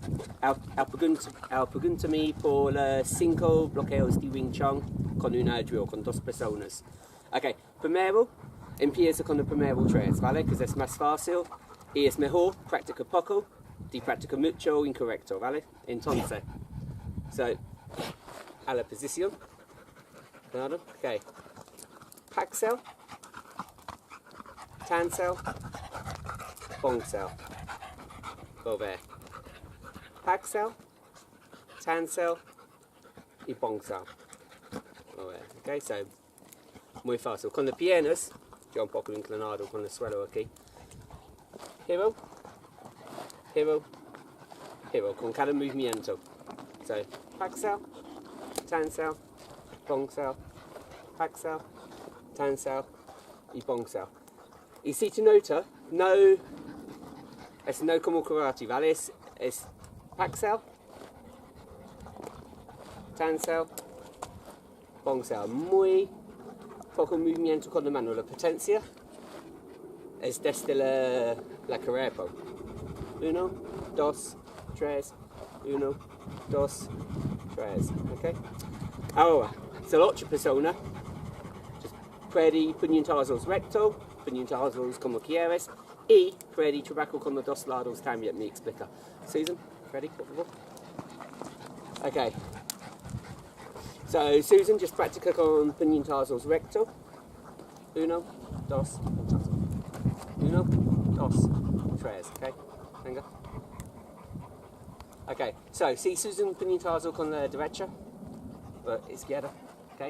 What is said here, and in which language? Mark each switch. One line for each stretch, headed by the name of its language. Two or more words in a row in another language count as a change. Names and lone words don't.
Spanish: Pregúntame por los 5 bloqueos de Wing Chun con una drill, con 2 personas. Ok, primero empiezo con el primero 3, ¿vale? Que es más fácil y es mejor practica poco de practica mucho incorrecto, ¿vale? Entonces, a la posición. Claro, ok. Bong Sau, Bong Sau. Volver. Bong Sau y Bong Sau. Ok, so muy fácil. Con las piernas, yo un poco inclinado con el suelo aquí. Hero, hero, hero, con cada movimiento. So, Bong Sau, Bong Sau, Bong Sau, y Bong Sau. Y si te nota, es no como karate, ¿vale? Es Bong Sau, Bong Sau. Muy poco movimiento con la mano. La potencia es desde la cuerpo. 1, 2, 3, 1, 2, 3. ¿Ok? Ahora, si la otra persona puede puñetazos recto, puñetazos como quieres, y puede trabajar con los 2 lados también, me explica. Susan, ready, por favor? Ok. So, Susan, just practica con puñetazos recto. 1, 2, 1, 2, 3, ok? Venga. Ok, so, si Susan puñetazo con la derecha, izquierda, ok?